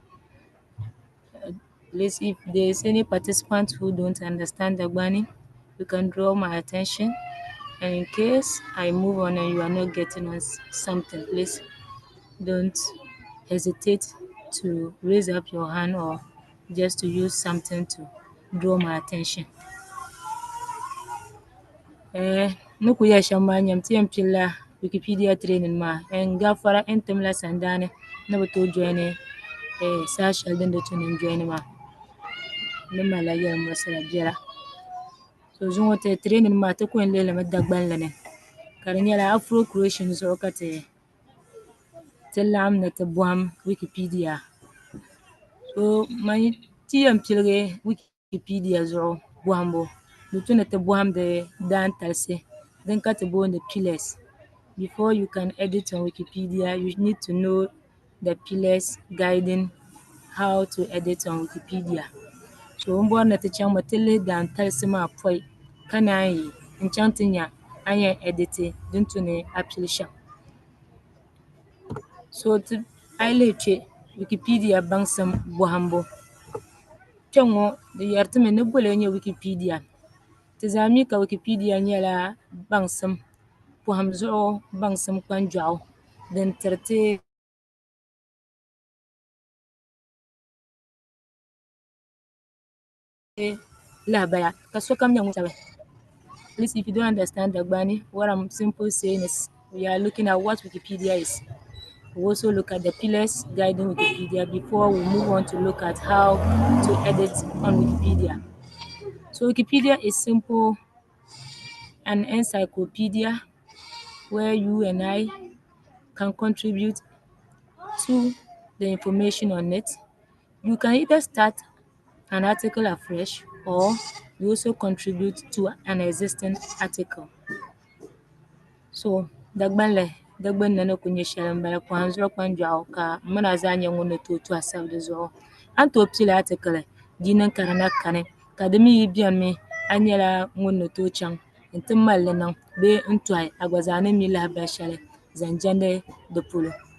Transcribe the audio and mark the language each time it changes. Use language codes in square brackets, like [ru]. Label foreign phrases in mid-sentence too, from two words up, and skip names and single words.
[en] Please, if there is any participant who don't understand Dagbani, you can draw my attention. And in case I move on and you are not getting us something, please don't hesitate to raise up your hand or just to use something to draw my attention. [dag] Ni ku yɛli shɛm maa nyɛm ti yɛn pilila Wikipedia training maa n gafara n timla sandaani ni bi tooi joini saa shɛli din di tu ni joini maa ni malila yɛlimuɣurisira biɛla. So zuŋɔ ti training maa ti ku yɛn lihilimi Dagbanli ni ka di nyɛla Afro Creation zuɣu ka ti laɣim ni ti bɔhim Wikipedia. So ti yɛn piligi Wikipedia zuɣu bɔhimbu di tu ni ti bɔhimdi daantalisi din ka ti booni pillars. [en] Before you can edit on Wikipedia, you need to know the pillars guiding how to edit on Wikipedia. [dag] So n bɔri ni ti chaŋ mi ti lihi daantalisi maa pɔi ka naan yi n chaŋ ti nya a yɛn editi din tu ni a pili shɛm. So a yi lihi kpe Wikipedia baŋsim bɔhimbu. Kpɛŋŋɔ di yɛritimi ni bɔli nyɛ Wikipedia. Ti zaa mi ka Wikipedia nyɛla baŋsim pɔhim zuɣu baŋsim kpanjɔɣu din tiriti lahabaya ka sokam nyɛ ŋun sabi. [en] Please, if you don't understand Dagbani, what I'm simply saying is we are looking at what Wikipedia is. We also look at the pillars guiding Wikipedia before we move on to look at how to edit on Wikipedia. So Wikipedia is simple, an encyclopedia where you and I can contribute to the information on it. You can either start an article afresh or you also contribute to an existing article. [dag] So Dagbanli ni ku nyɛ shɛli n bala pɔhim zuɣu kpanjɔɣu ka m mina zaa nyɛ ŋun ni tooi tu asabu di zuɣu. A ni tooi pili article di niŋ ka di na kani ka di mi bɛni mi a nyɛla ŋun ni tooi chaŋ n ti malili niŋ bee n tɔhi a gba zaa ni mi lahabali shɛli zaŋ jɛndi di polo.